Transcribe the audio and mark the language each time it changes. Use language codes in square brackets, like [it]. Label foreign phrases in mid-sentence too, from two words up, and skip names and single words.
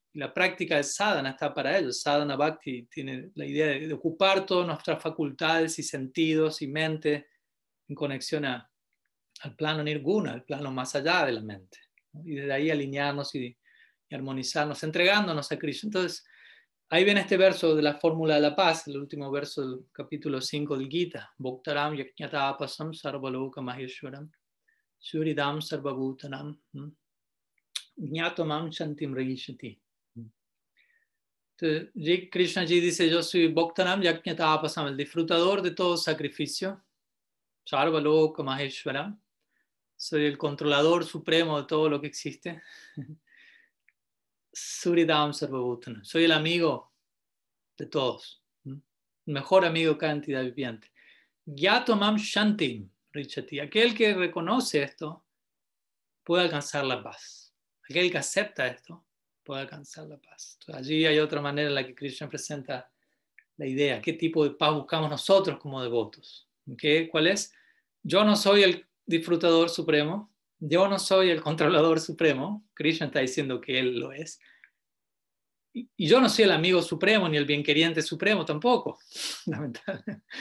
[es] Y la práctica de sadhana está para ello. [sa] Sadhana Bhakti [es] tiene la idea de ocupar todas nuestras facultades y sentidos y mente en conexión al plano nirguna, al plano más allá de la mente, ¿no? Y desde ahí alinearnos y y armonizarnos, entregándonos a Krishna. Entonces, ahí viene este verso de la fórmula de la paz, el último verso del capítulo 5 del Gita. [sa] Bhoktaram yajñatapasam sarvaloka maheshwaram suridam sarvabhutanam jñatomam shantim rayishati. [es] Entonces, Krishna ji dice, yo soy [sa] Bhoktaram yajñatapasam, [es] el disfrutador de todo sacrificio, [sa] sarvaloka maheshwaram, [es] soy el controlador supremo de todo lo que existe. [sa] Suridam sarvabhutanam, [es] soy el amigo de todos, el mejor amigo de cada entidad viviente. [sa] Gyatomam shantim richati, [es] aquel que reconoce esto puede alcanzar la paz. Aquel que acepta esto puede alcanzar la paz. Entonces, allí hay otra manera en la que Krishna presenta la idea, qué tipo de paz buscamos nosotros como devotos. ¿Cuál es? Yo no soy el disfrutador supremo, yo no soy el controlador supremo, Krishna está diciendo que él lo es, y yo no soy el amigo supremo ni el bienqueriente supremo tampoco, lamentablemente.